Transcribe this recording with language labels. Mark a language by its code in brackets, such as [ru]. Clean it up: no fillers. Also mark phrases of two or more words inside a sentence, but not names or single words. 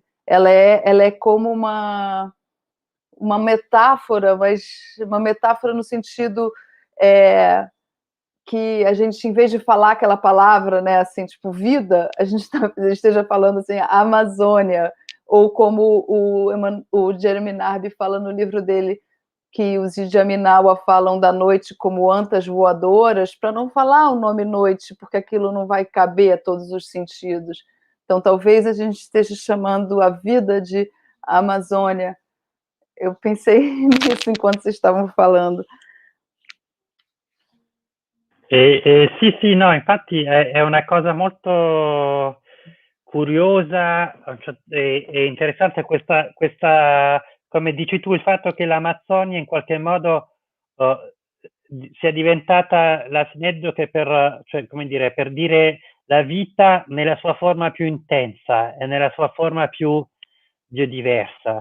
[pt] Ela é como uma metáfora, mas uma metáfora no sentido que a gente, em vez de falar aquela palavra, né, assim, tipo vida, a gente esteja falando assim, Amazônia, ou como o Jeremy Narby fala no livro dele, que os Idiaminawa falam da noite como antas voadoras, para não falar o nome noite, porque aquilo não vai caber a todos os sentidos. Então, talvez a gente esteja chamando a vida de Amazônia. Eu pensei nisso enquanto vocês estavam falando. [it] Sì, no, infatti è una cosa molto curiosa e interessante questa, come dici tu, il fatto che l'Amazzonia in qualche modo sia diventata la sineddoche cioè, come dire, per dire la vita nella sua forma più intensa e nella sua forma più biodiversa.